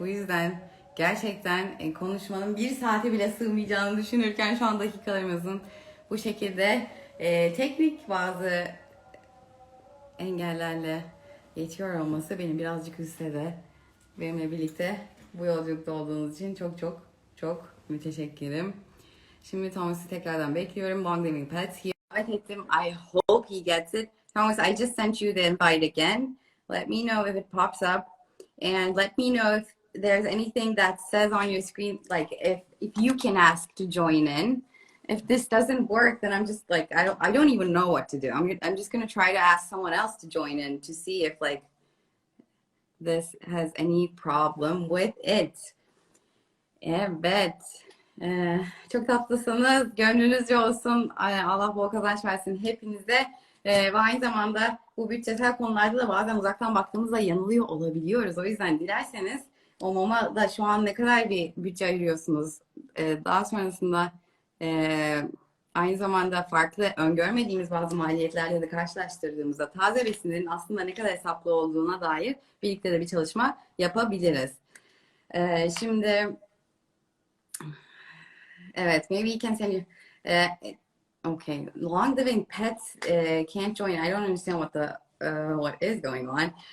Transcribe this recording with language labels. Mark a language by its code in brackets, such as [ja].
[tr] Bu yüzden gerçekten konuşmanın bir saate bile sığmayacağını düşünürken şu an dakikalarımızın bu şekilde teknik bazı engellerle geçiyor olması beni birazcık üzse de benimle birlikte bu yolculukta olduğunuz için çok müteşekkirim. Şimdi Thomas'ı tekrardan bekliyorum. [en] Long Living Pets. [tr] Davet ettim. [en] I hope he gets it. Thomas, I just sent you the invite again. Let me know if it pops up. And let me know if there's anything that says on your screen, like if you can ask to join in. If this doesn't work, then I'm just like, I don't even know what to do. I'm just going to try to ask someone else to join in to see if like this has any problem with it. [tr] Evet. Çok tatlısınız. Gönlünüzce olsun. Allah bol kazanç versin hepinize. Ve aynı zamanda bu bütçesel konularda da bazen uzaktan baktığımızda yanılıyor olabiliyoruz. O yüzden dilerseniz o mama da şu an ne kadar bir bütçe ayırıyorsunuz. Daha sonrasında aynı zamanda farklı öngörmediğimiz bazı maliyetlerle de karşılaştırdığımızda taze besinlerin aslında ne kadar hesaplı olduğuna dair birlikte de bir çalışma yapabiliriz. Şimdi evet, [en] maybe you can send you. Okay, long living pets can't join. I don't understand what is going on.